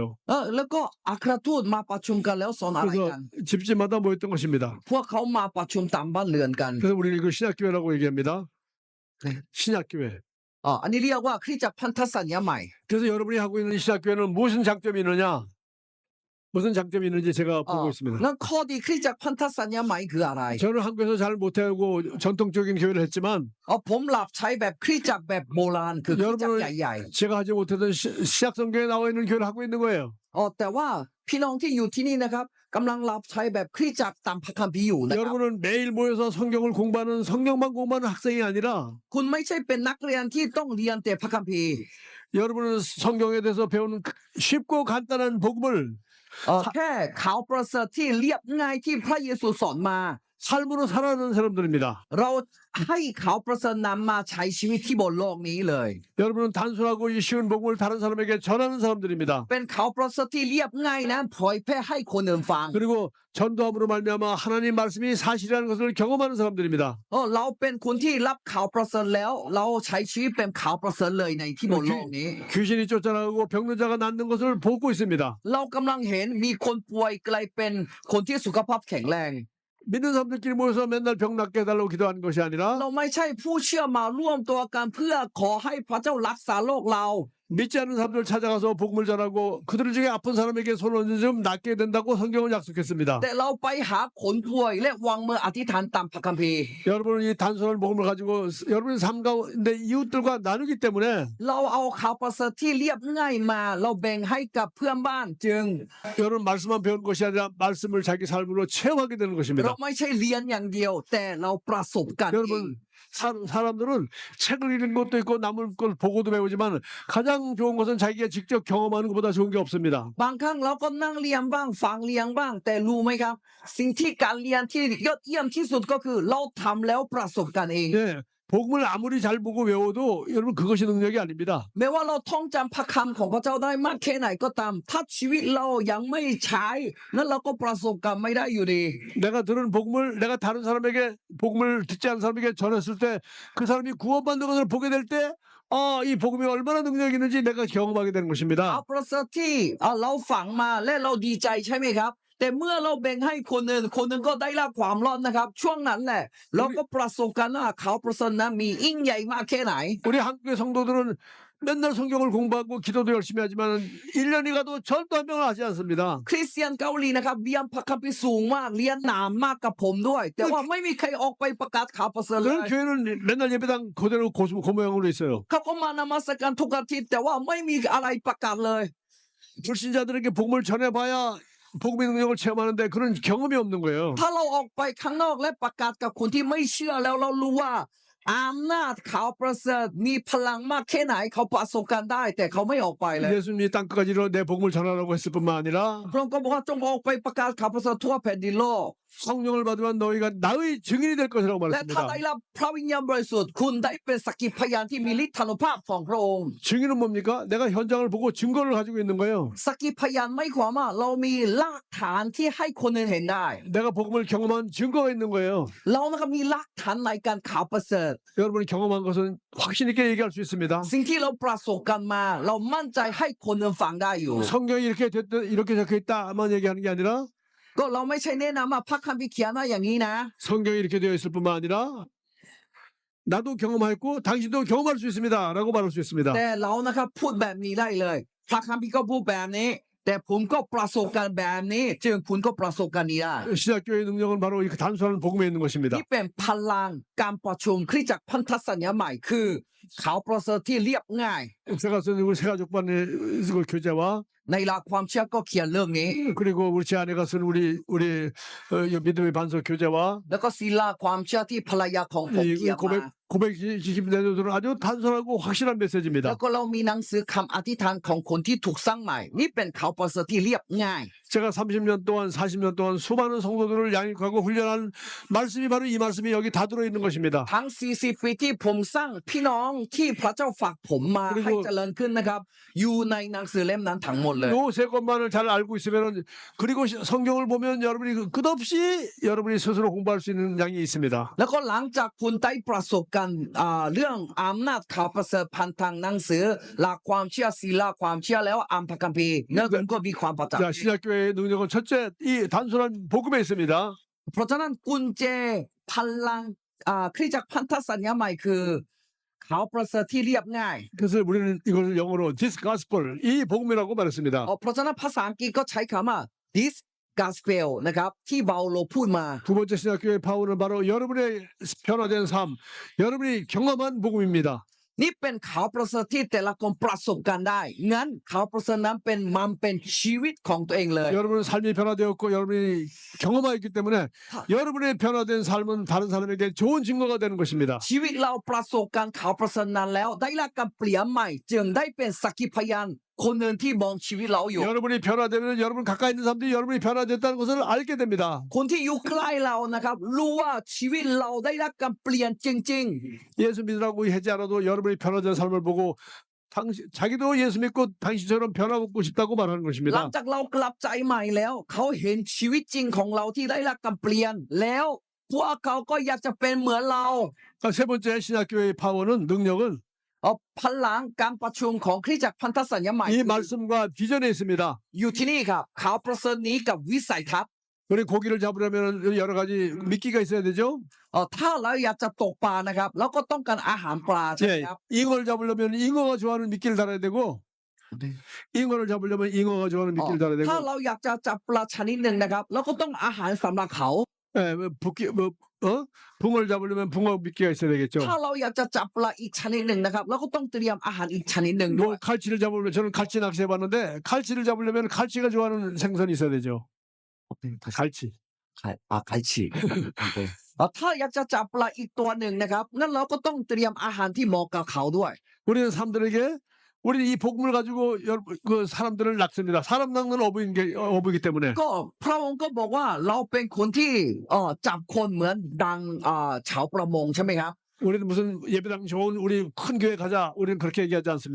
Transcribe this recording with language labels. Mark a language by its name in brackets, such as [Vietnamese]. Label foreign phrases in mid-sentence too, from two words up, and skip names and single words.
[Thai] แล้วก็อัครทูตมาประชุมกันแล้วสอนอะไร [Korean] 그래서 [Thai] กัน [Korean] 집집마다 모였던 것입니다. [Thai] พวกเขามาประชุมตามบ้านเรือนกัน [Korean] 그래서 우리는 이걸 신약교회라고 얘기합니다. 네. 신약교회. [Thai] อันนี้เรียกว่าคริสตจักรพันธสัญญาใหม่ [Korean] 그래서 여러분이 하고 있는 이 신약교회는 무슨 장점이 있느냐? 무슨 장점이 있는지 제가 보고 있습니다. [Thai] งั้นข้อดีคริสตจักรพันธสัญญาใหม่คืออะไร [Korean] 저는 한국에서 잘 못하고 전통적인 교회를 했지만 [Thai] ผมหลับใช้แบบคริสตจักรแบบโบราณคือคริสตจักรใหญ่ [Korean] 제가 하지 못하던 시약 성경에 나와 있는 교회를 하고 있는 거예요. [Thai] ๆแต่ว่าพี่น้องที่อยู่ที่นี่นะครับกำลังหลับใช้แบบคริสตจักรตามพระคัมภีร์อยู่นะครับ [Korean] 여러분은 매일 모여서 성경을 공부하는 성경만 공부하는 학생이 아니라 [Thai] คุณไม่ใช่เป็นนักเรียนที่ต้องเรียนแต่พระคัมภีร์ [Korean] 여러분은 성경에 대해서 배우는 쉽고 간단한 복음을 [Thai] แค่ข่าวประเสริฐที่เรียบง่ายที่พระเยซูสอนมา [Korean] 삶으로 살아가는 사람들입니다. [Thai] เราให้ข่าวประเสริฐนำมาใช้ชีวิตที่บนโลกนี้เลย [Korean] 여러분은 단순하고 이 쉬운 복음을 다른 사람에게 전하는 사람들입니다. [Thai] เป็นข่าวประเสริฐที่เรียบง่ายนะเผยแพร่ให้คนอื่นฟัง [Korean] 그리고 전도함으로 말미암아 하나님 말씀이 사실이라는 것을 경험하는 사람들입니다. [Thai] เราเป็นคนที่รับข่าวประเสริฐแล้วเราใช้ชีวิตเป็นข่าวประเสริฐเลยในที่บนโลกนี้ [Korean] 귀신이 쫓아나가고 병든 자가 낫는 것을 보고 있습니다. [Thai] เรากำลังเห็นมีคนป่วยกลายเป็นคนที่สุขภาพแข็งแรง [Korean] 믿는 사람들끼리 모여서 맨날 병 낫게 해달라고 기도하는 것이 아니라 [Thai] เราไม่ใช่ผู้เชื่อมาร่วมตัวกันเพื่อขอให้พระเจ้ารักษาโรคเรา [Korean] 믿지 않는 사람들 찾아가서 복음을 전하고 그들 중에 아픈 사람에게 손 얹으면 좀 낫게 된다고 성경은 약속했습니다. [Thai] แต่เราไปหาคนป่วยและวางมืออธิษฐานตามพระคัมภีร์ [Korean] 여러분은 이 단순한 복음을 가지고 여러분의 삶 가운데 이웃들과 나누기 때문에 [Thai] เราเอาข่าวประเสริฐที่เรียบง่ายมาเราแบ่งให้กับเพื่อนบ้านจึง [Korean] 여러분 말씀만 배운 것이 아니라 말씀을 자기 삶으로 체험하게 되는 [Thai] เรา [Korean] 것입니다. [Thai] ไม่ใช่เรียนอย่างเดียว แต่เราประสบกันเอง [Korean] 여러분 사람들은 책을 읽는 것도 있고 남을 걸 보고도 배우지만 가장 좋은 것은 자기가 직접 경험하는 것보다 좋은 게 없습니다. [Thai] บางครั้งเราก็นั่งเรียนบ้างฟังเรียนบ้าง แต่รู้ไหมครับ สิ่งที่การเรียนที่ยอดเยี่ยมที่สุดก็คือเราทำแล้วประสบกันเอง [Korean] 예, 복음을 아무리 잘 보고 외워도 여러분 그것이 능력이 아닙니다. [Thai] แม้ว่าเราท่องจำพระคำของพระเจ้าได้มากแค่ไหนก็ตามถ้าชีวิตเรายังไม่ใช้นั้นเราก็ประสบกันไม่ได้อยู่ดี [Korean] 내가 들은 복음을 내가 다른 사람에게 복음을 듣지 않은 사람에게 전했을 때 그 사람이 구원받는 것을 보게 될 때 이 복음이 얼마나 능력이 있는지 내가 경험하게 되는 [Thai] เอา [Korean] 것입니다. [Thai] ประเสริฐที่เราฝังมาและเราดีใจใช่ไหมครับ แต่เมื่อเราแบ่งให้คนหนึ่งคนหนึ่งก็ได้รับความรอดนะครับ ช่วงนั้นแหละเราก็ประสบกันว่าเขาวประเสริฐนั้นมียิ่งใหญ่มากแค่ไหน [Korean] 우리 한국의 성도들은 맨날 성경을 공부하고 기도도 열심히 하지만 1년이 가도 절도 한 명을 하지 않습니다. [Thai] คริสเตียนเกาหลีนะครับเรียนพระคัมภีร์สูงมากเรียนหนามากกับผมด้วย แต่ว่าไม่มีใครออกไปประกาศข่าวประเสริฐเล [Korean] 그런 [Thai] ย [Korean] 교회는 맨날 예배당 그대로 고모양으로 있어요. [Thai] เขาก็มานมัสการทุกอาทิตย์แต่ว่าไม่มีอะไรประกาศเลย [Korean] 불신자들에게 복음을 전해봐야 복음의 능력을 체험하는데 그런 경험이 없는 거예요. [Thai] ถ้าเราออกไปข้างนอกและประกาศกับคนที่ไม่เชื่อแล้วเรารู้ว่าอำนาจข่าวประเสริฐมีพลังมากแค่ไหนเขาประสบการณ์ได้แต่เขาไม่ออกไปเลย [Korean] 예수님이 땅끝까지로 내 복음을 전하라고 했을 뿐만 아니라 [Thai] พระองค์ก็บอกว่าจงออกไปประกาศข่าวประเสริฐทั่วแผ่นดินโลก [Korean] 성령을 받으면 너희가 나의 증인이 될 것이라고 [Thai] และถ้า [Korean] 말했습니다. [Thai] ได้รับพระวิญญาณบริสุทธิ์คุณได้เป็นสักขีพยานที่มีฤทธานุภาพของพระองค์ [Korean] 증인은 뭡니까? 내가 현장을 보고 증거를 가지고 있는 거예요. [Thai] สักขีพยานไม่ความว่าเรามีหลักฐานที่ให้คนอื่นเห็นได้ [Korean] 내가 복음을 경험한 증거가 있는 거예요. [Thai] เรานะครับมีหลักฐานในการข่าวประเสริฐ [Korean] 여러분이 경험한 것은 확신 있게 얘기할 수 있습니다. [Thai] สิ่งที่เราประสบกันมา เรามั่นใจให้คนอื่นฟังได้อยู่ [Korean] 성경이 이렇게 됐다, 이렇게 적혀 있다만 얘기하는 게 아니라 [Thai] ก็เราไม่ใช่แนะนำว่าพระคัมภีร์เขียนว่าอย่างนี้นะ [Korean] 성경이 이렇게 되어 있을 뿐만 아니라 나도 경험했고 당신도 경험할 수 있습니다라고 말할 수 있습니다. [Thai] แต่เรานะครับพูดแบบนี้ได้เลยพระคัมภีร์ก็พูดแบบนี้ แต่ผมก็ประสบการณ์แบบนี้จึงคุณก็ประสบการณ์นี้ได้ [Korean] 신학교의 능력은 바로 이 단순한 복음에 있는 것입니다. [Thai] นี่เป็นพลังการประชุมคริสตจักรพันธสัญญาใหม่คือข่าวประเสริฐที่เรียบง่าย [Korean] 제가 쓰는 우리 세가족반의 교재와 [Thai] ในหลักความเชื่อก็เขียนเรื่องนี้ [Korean] 그리고 우리 제 아내가 쓴 우리 믿음의 반석 교재와 [Thai] แล้วก็ศิลาความเชื่อที่ภรรยาของผมเขียนมา [Korean] 고백지kim 내도들은 아주 단순하고 확실한 [Thai] แล้ [Korean] 메시지입니다. [Thai] วก็เรามีหนังสือคำอธิษฐานของคนที่ถูกสร้างใหม่ นี่เป็นข่าวประเสริฐที่เรียบง่าย [Korean] 제가 30년 동안 40년 동안 수많은 성도들을 양육하고 훈련한 말씀이 바로 이 말씀이 여기 다 들어있는 것입니다. [Thai] ทั้ง 40 ปีที่ผมสร้างพี่น้องที่พระเจ้าฝากผมมา [Korean] 그리고 [Thai] ให้เจริญขึ้นนะครับ อยู่ในหนังสือเล่มนั้นทั้งหมดเลย [Korean] 요 세 것만을 잘 알고 있으면 그리고 성경을 보면 여러분이 끝없이 여러분이 스스로 공부할 수 있는 양이 있습니다. [Thai] แล้วก็หลังจากคุณได้ประสบการณ์เรื่องอำนาจข่าวประเสริฐผ่านทางหนังสือหลักความเชื่อศิลาความเชื่อแล้วอ่านพระคัมภีร์นั่นคุณก็มีความประจักษ์ [Korean] 자, 신약교회의 능력은 첫째 이 단순한 복음에 있습니다. [Thai] เพราะฉะนั้นกุญแจพลังคริสตจักรพันธสัญญาใหม่คือข่าวประเสริฐที่เรียบง่าย [Korean] 그래서 우리는 이걸 영어로 [English] this gospel [Korean] 이 복음이라고 말했습니다. [Thai] เพราะฉะนั้นภาษาอังกฤษก็ใช้คำว่า [English] this gospel [Thai] นะครับที่เปาโลพูดมา [Korean] 두 번째 신학교회 파워는 바로 여러분의 변화된 삶, 여러분이 경험한 복음입니다. [Thai] นี่เป็นข่าวประเสริฐที่แต่ละคนประสบการณ์ได้งั้นข่าวประเสริฐนั้นเป็นชีวิตของตัวเองเลย [Korean] 여러분은 삶이 변화되었고 여러분이 경험하였기 때문에 여러분의 변화된 삶은 다른 사람에게 좋은 증거가 되는 것입니다. [Thai] ชีวิตเราประสบการณ์ข่าวประเสริฐนั้นแล้วได้รับการเปลี่ยนใหม่จึงได้เป็นสักขีพยานคนหนึ่งที่มองชีวิตเราอยู่ [Korean] 여러분이 변화되면 여러분 가까이 있는 사람들이 여러분이 변화됐다는 것을 알게 됩니다. [Thai] คนที่อยู่ใกล้เรานะครับรู้ว่าชีวิตเราได้รับการเปลี่ยนจริง [Korean] 예수 믿으라고 하지 않아도 여러분이 변화된 삶을 보고 자기도 예수 믿고 당신처럼 변화받고 싶다고 말하는 [Thai] ๆหลัง [Korean] 것입니다. [Thai] จากเรากลับใจใหม่แล้วเขาเห็นชีวิตจริงของเราที่ได้รับการเปลี่ยนแล้วพวกเขาก็อยากจะเป็นเหมือนเรา [Korean] 세 번째 신학교회의 파워는 능력은 [Thai] พลังการประชุมของคริสตจักรพันธสัญญาใหม่ [Korean] 이 말씀과 비전에 있습니다. [Thai] อยู่ที่นี่ครับข่าวประเสริฐนี้กับวิสัยทัศน์ [Korean] 우리 고기를 잡으려면 여러 가지 미끼가 있어야 되죠. [Thai] ถ้าเราอยากจะตกปลานะครับเราก็ต้องการอาหารปลาใช่ไหม [Korean] 예, [Thai] ครับ [Korean] 잉어를 잡으려면 잉어가 좋아하는 미끼를 달아야 되고 잉어를 잡으려면 잉어가 좋아하는 미끼를 달아야 [Thai] ถ้า [Korean] 되고 [Thai] เราอยากจะจับปลาชนิดหนึ่งนะครับเราก็ต้องอาหารสำหรับเขา [Korean] 예, 붕어를 잡으려면 붕어 미끼가 있어야 되겠죠. [Thai] ถ้าเราอยากจะจับปลาอีกชนิดหนึ่งนะครับเราก็ต้องเตรียมอาหารอีกชนิดหนึ่งด้วย [Korean] 뭐 갈치를 잡으려면 저는 갈치 낚시 해봤는데 갈치를 잡으려면 갈치가 좋아하는 생선이 있어야 되죠. 갈치. [Thai] ไข่ฉีก ถ้าอยากจะจับปลาอีกตัวหนึ่งนะครับงั้นเราก็ต้องเตรียมอาหารที่เหมาะกับเขาด้วย [Korean] 우리는 사람들에게 우리는 이 복음을 가지고 그 사람들을 낚습니다. 사람 낚는 어부이기 때문에 [Thai] ก็พระองค์ก็บอกว่าเราเป็นคนที่จับคนเหมือนดังชาวประมงใช่ไหมครับ [Korean] 우리는 무슨 예배당 좋은 우리 큰 교회 가자 우리는 그렇게 얘기하지 않습니다.